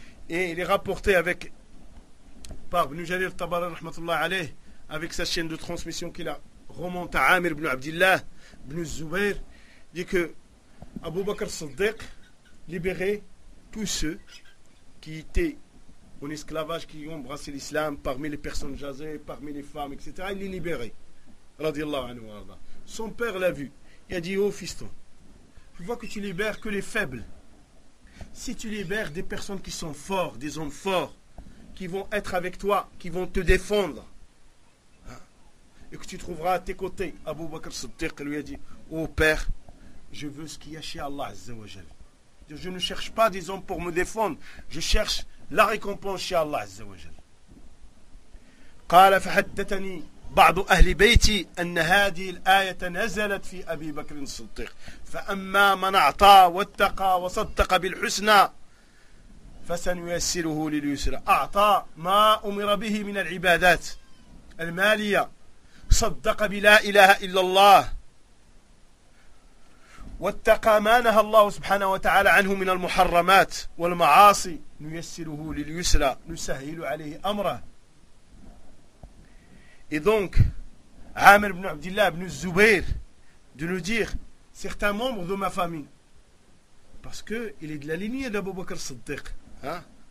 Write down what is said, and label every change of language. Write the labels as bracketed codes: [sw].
[fr] إيه لغابورتي avec par ابن جرير الطبري رحمة الله عليه avec sa chaîne de transmission qu'il a remonte à Amir ibn Abdillah ibn Zubayr, dit que Abu Bakr Siddiq libérait tous ceux qui étaient en esclavage, qui ont embrassé l'islam, parmi les personnes jasées, parmi les femmes, etc. Il les libérait, radiyallahu anhu arda. Son père l'a vu, il a dit, oh fiston, je vois que tu libères que les faibles. Si tu libères des personnes qui sont forts, des hommes forts, qui vont être avec toi, qui vont te défendre, et que tu trouveras à tes côtés. Abu Bakr Siddiq lui a dit, oh père, je veux ce qu'il y a chez Allah Azza wa Jal. Je ne cherche pas, disons, pour me défendre. Je cherche la récompense chez Allah Azza wa Jal. [ar] قال فحدثني بعض أهل بيتي أن هذه الآية نزلت في أبي بكر الصديق فأما من أعطى واتقى وصدق بالحسنى فسنيسره لليسرى. أعطى ما أمر به من العبادات المالية، صدق بلا إله إلا الله، واتقى ما نهى الله سبحانه وتعالى عنه من المحرمات والمعاصي، نيسره لليسرى، نسهل عليه أمره. [fr] Et donc, Amr ibn Abdillah ibn Zubayr de nous dire, certains membres de ma famille, parce qu'il est de la lignée d'Abu Bakr Siddiq, hein?